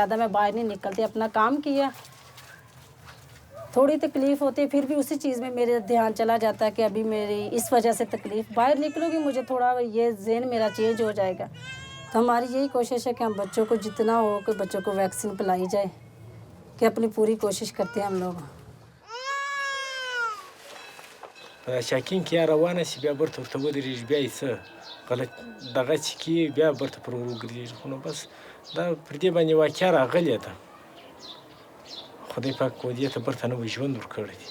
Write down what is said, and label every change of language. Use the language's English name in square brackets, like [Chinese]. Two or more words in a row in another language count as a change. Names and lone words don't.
[Hindi] ज़्यादा मैं बाहर नहीं निकलती। अपना काम किया, थोड़ी तकलीफ़ होती है, फिर भी उसी चीज़ में मेरा ध्यान चला जाता है कि अभी मेरी इस वजह से तकलीफ़, बाहर निकलूँगी मुझे थोड़ा ये ज़हन मेरा चेंज हो जाएगा। तो हमारी यही कोशिश है कि हम बच्चों को जितना हो कि बच्चों को वैक्सीन पिलाई जाए, कि अपनी पूरी कोशिश करते हैं हम लोग। [Pashto] شاکین کې روانه شي بیا برته ورته ودرېږي، بیا یې څه غلط دغه چې کېږي بیا برته پر وګرځېږي. خو نو بس دا پر دې باندې واقعه راغلې ده. خدای پاک دې ته برته نوی ژوند ورکړی دی.